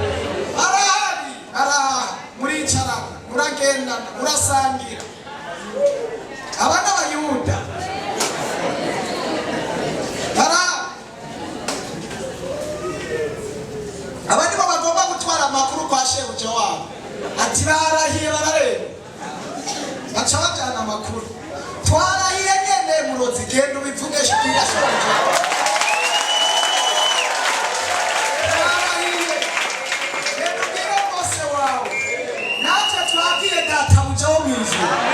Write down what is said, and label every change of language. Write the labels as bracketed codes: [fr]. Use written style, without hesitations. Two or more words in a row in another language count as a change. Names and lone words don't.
[rn] Arahari muricarana muragendana murasangira. Abana b'Abayuda abandi bagomba gutwara amakuru kwa shebuja wabo ati barahiye barareba baca bajyana amakuru twarahiye nyene murozi genda ubivugeshe kuri shebuja twarahiye genda ubwire bose wawe natwe twabwiye databuja wo mw'ijuru